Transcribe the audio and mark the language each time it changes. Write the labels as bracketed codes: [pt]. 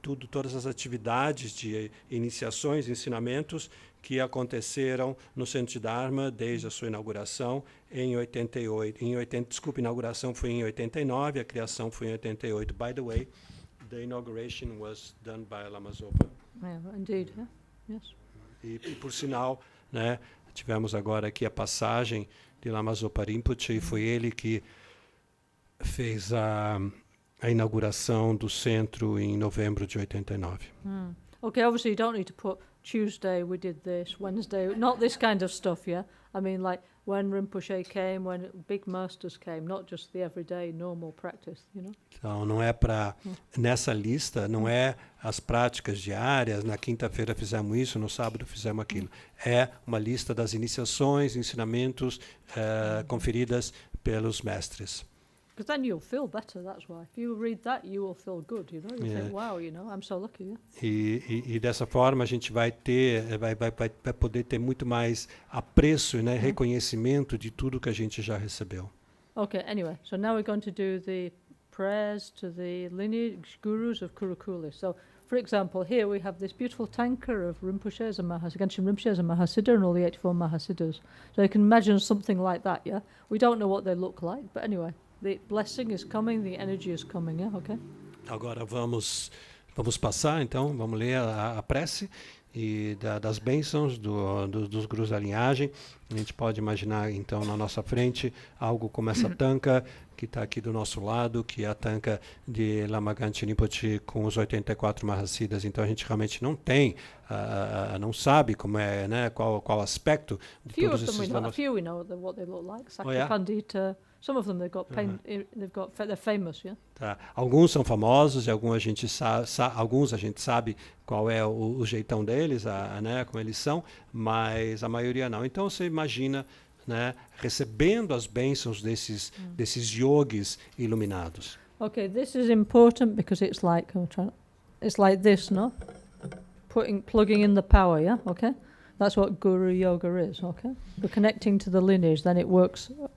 [pt] Todas as atividades de iniciações, ensinamentos que aconteceram no Centro de Dharma desde a sua inauguração em 88. A inauguração foi em 89, a criação foi em 88. [en] By the way, the inauguration was done by Lama Zopa. Yeah, indeed, yeah? Yes. [pt] E por sinal, né, tivemos agora aqui a passagem de Lama Zopa Rinpoche, e foi ele que fez a inauguração do centro em novembro de 89. [en] Okay, obviously you don't need to put Tuesday we did this, Wednesday, not this kind of stuff, yeah? I mean, like when Rinpoche came, when big masters came, not just the everyday normal practice, you know? [pt] Então, não é para... Nessa lista, não é as práticas diárias, na quinta-feira fizemos isso, no sábado fizemos aquilo. É uma lista das iniciações, ensinamentos conferidas pelos mestres. [en] Because then you'll feel better, that's why. If you read that, you will feel good, you know? You think, wow, you know, I'm so lucky, yeah? [pt] E dessa forma a gente vai poder ter muito mais apreço, né, reconhecimento de tudo que a gente já recebeu. [en] Okay, anyway, so now we're going to do the prayers to the lineage gurus of Kurukulle. So, for example, here we have this beautiful tanka of Rinpoches and Genshin Rinpoches and Mahasiddha and all the 84 Mahasiddhas. So you can imagine something like that, yeah? We don't know what they look like, but anyway, the blessing is coming, the energy is coming, yeah? Okay? [pt] Agora vamos passar, então, vamos ler a prece e das bênçãos dos gurus da linhagem. A gente pode imaginar, então, na nossa frente, algo como essa tanka que está aqui do nosso lado, que é a tanka de Lama Ganchen Rinpoche com os 84 Mahasiddhas. Então, a gente realmente não tem, não sabe como é, né, qual aspecto de todos esses lamas. [en] A few we know what they look like. Sakya Pandita. Some of them they're famous, yeah. [pt] Tá. Alguns são famosos e alguns a gente sabe qual é o jeitão deles, né, como eles são, mas a maioria não. Então você imagina, né, recebendo as bênçãos desses yogis iluminados. [en] Okay, this is important because it's like this, no? Plugging in the power, yeah. Okay. That's what Guru Yoga is, okay? We're connecting to the lineage, then it works.